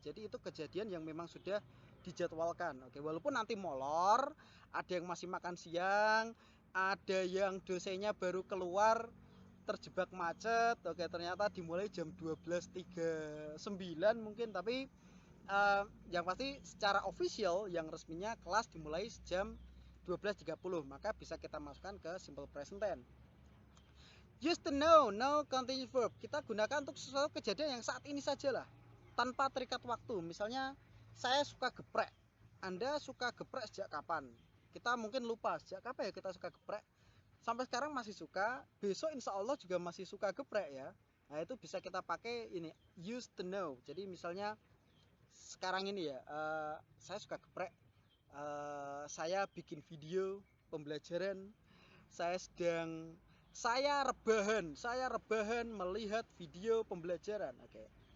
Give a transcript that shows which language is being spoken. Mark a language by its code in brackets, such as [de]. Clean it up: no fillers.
[id] Jadi itu kejadian yang memang sudah dijadwalkan. Oke, walaupun nanti molor, ada yang masih makan siang, ada yang dosennya baru keluar terjebak macet. Oke, ternyata dimulai jam 12.39 mungkin, tapi yang pasti secara official yang resminya kelas dimulai jam 12.30, maka bisa kita masukkan ke simple present tense. [en] Use to know, no continuous verb. [id] Kita gunakan untuk sesuatu kejadian yang saat ini saja lah, tanpa terikat waktu. Misalnya, saya suka geprek. Anda suka geprek sejak kapan? Kita mungkin lupa sejak kapan ya kita suka geprek. Sampai sekarang masih suka, besok insya Allah juga masih suka geprek ya. Nah itu bisa kita pakai ini, [en] use to know. [id] Jadi misalnya sekarang ini ya, saya suka geprek, saya bikin video pembelajaran, saya rebahan melihat video pembelajaran. Oke.